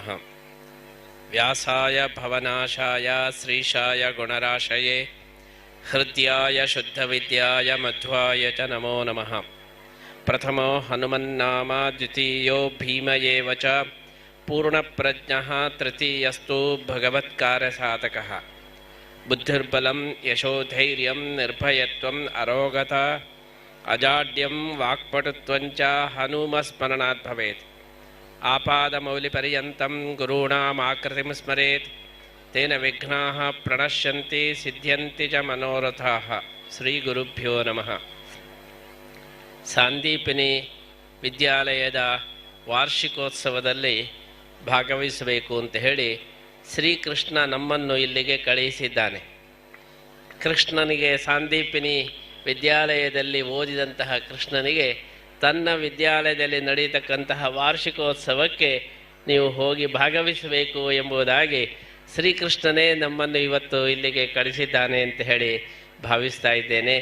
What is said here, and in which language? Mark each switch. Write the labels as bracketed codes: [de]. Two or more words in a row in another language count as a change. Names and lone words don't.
[sa] ವ್ಯಾಸಾಯ ಭವನಾಶಾಯ ಶ್ರೀಶಾಯ ಗುಣರಾಶಯೇ ಹೃದ್ಯಾಯ ಶುದ್ಧವಿದ್ಯಾಯ ಮಧ್ವಾಯ ಚ ನಮೋ ನಮಃ. ಪ್ರಥಮೋ ಹನುಮನ್ನಾಮ ದ್ವಿತೀಯೋ ಭೀಮ ಏವ ಚ ಪೂರ್ಣಪ್ರಜ್ಞಃ ತೃತೀಯಸ್ತು ಭಗವತ್ಕಾರ್ಯಸಾಧಕಃ. ಬುದ್ಧಿರ್ಬಲಂ ಯಶೋಧೈರ್ಯಂ ನಿರ್ಭಯತ್ವಂ ಅರೋಗತಾ ಅಜಾಡ್ಯಂ ವಾಕ್ಪಟುತ್ವಂಚ ಹನುಮಸ್ಮರಣಾತ್ ಭವೇತ್. ಆಪಾದಮೌಲಿಪರ್ಯಂತಂ ಗುರುಣಾಮಾಕೃತಿಂ ಸ್ಮರೇತ್. ತೇನ ವಿಘ್ನಾಃ ಪ್ರಣಶ್ಯಂತಿ ಸಿದ್ಧ್ಯಂತಿ ಚ ಮನೋರಥಾಃ. ಶ್ರೀ ಗುರುಭ್ಯೋ ನಮಃ. [kn] ಸಾಂದೀಪನಿ ವಿದ್ಯಾಲಯದ ವಾರ್ಷಿಕೋತ್ಸವದಲ್ಲಿ ಭಾಗವಹಿಸಬೇಕು ಅಂತ ಹೇಳಿ ಶ್ರೀಕೃಷ್ಣ ನಮ್ಮನ್ನು ಇಲ್ಲಿಗೆ ಕಳುಹಿಸಿದ್ದಾನೆ. ಕೃಷ್ಣನಿಗೆ ಸಾಂದೀಪಿನಿ ವಿದ್ಯಾಲಯದಲ್ಲಿ ಓದಿದಂತಹ ಕೃಷ್ಣನಿಗೆ ತನ್ನ ವಿದ್ಯಾಲಯದಲ್ಲಿ ನಡೆಯತಕ್ಕಂತಹ ವಾರ್ಷಿಕೋತ್ಸವಕ್ಕೆ ನೀವು ಹೋಗಿ ಭಾಗವಹಿಸಬೇಕು ಎಂಬುದಾಗಿ ಶ್ರೀಕೃಷ್ಣನೇ ನಮ್ಮನ್ನು ಇವತ್ತು ಇಲ್ಲಿಗೆ ಕಳಿಸಿದ್ದಾನೆ ಅಂತ ಹೇಳಿ ಭಾವಿಸ್ತಾ ಇದ್ದೇನೆ.